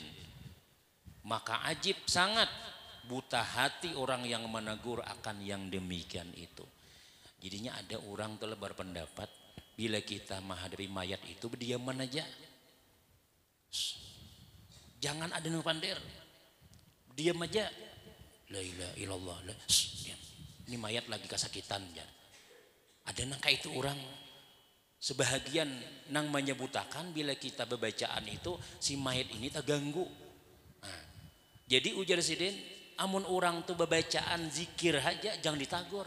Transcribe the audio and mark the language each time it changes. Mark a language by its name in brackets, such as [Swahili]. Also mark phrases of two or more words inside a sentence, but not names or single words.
[Indonesian] Maka ajib sangat buta hati orang yang menegur akan yang demikian itu. Jadinya ada orang telah berpendapat bila kita menghadapi mayat itu berdiam aja. Jangan ada yang pandir. Diam aja. [Arabic] لا إله إلا الله. [Banjar] Ini mayat lagi kesakitan ya. Ada nang kayak itu orang sebahagian nang menyebutakan bila kita bebacaan itu si mayat ini terganggu. Nah, jadi ujar Sidin, amun orang tuh bebacaan zikir aja jangan ditagur.